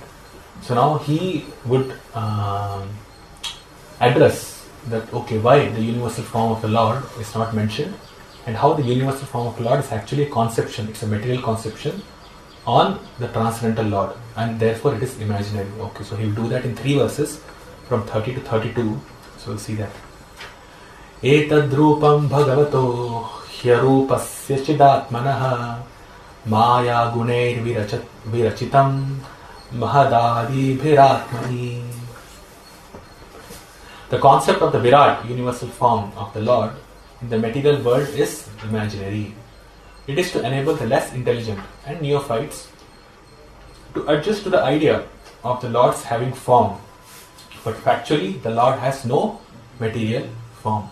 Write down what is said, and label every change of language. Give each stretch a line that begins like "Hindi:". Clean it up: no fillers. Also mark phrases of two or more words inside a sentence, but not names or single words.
English: So now he would address that, okay, why the universal form of the Lord is not mentioned, and how the universal form of the Lord is actually a conception, it's a material conception on the transcendental Lord, and therefore it is imaginary. Okay, so he will do that in 3 verses from 30 to 32. So we'll see that.
Sanskrit: एतद्रूपं भगवतो ह्यरूपस्य चिदात्मनः माया गुणैर् विरचितं महदादि भिरात्मनि.
English: The concept of the Virat, universal form of the Lord, in the material world is imaginary. It is to enable the less intelligent and neophytes to adjust to the idea of the Lord's having form. But factually, the Lord has no material form.